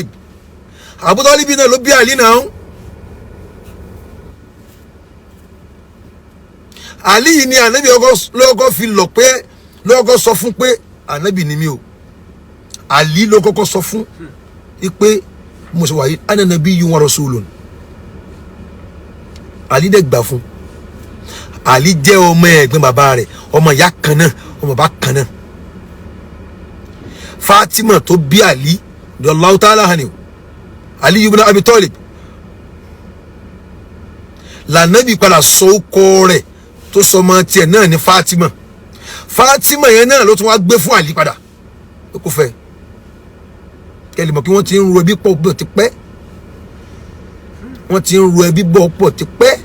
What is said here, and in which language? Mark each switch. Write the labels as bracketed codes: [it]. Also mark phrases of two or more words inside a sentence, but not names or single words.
[yo] Abu Talibi náà ló bí Àlí náà. Àlí yìí ni Ànábì lọ́kọ́ fi lọ pé lọ́kọ́ sọ fún pé Ànábì ni mí o. Àlí ló kọ́kọ́ sọ fún pé mo ṣe wà yìí [ar] أنا نبي ورسول. [yo] Àlí dẹ̀ gbà fún. Àlí jẹ́ ọmọ ẹ̀gbọ́n bàbá rẹ̀, ọmọ ìyá kan náà, ọmọ bàbá kan náà. Fatima tó bí Àlí [ar] رضي الله تعالى عنه, [yo] Àlí ibn Abi Talib. L'Ànábì padà sọ ọkọ rẹ̀ tó sọ ọmọ tiẹ̀ náà ní Fatima. Fatima yẹn náà ló tún wá gbé fún Àlí padà. Ó kò fẹ́. Kẹ́lì mọ̀ kí wọ́n ti ń ro ẹbí pọ̀ bọ̀ ti pẹ́. Wọ́n ti ń ro ẹbí bọ̀ pọ̀ ti pẹ́.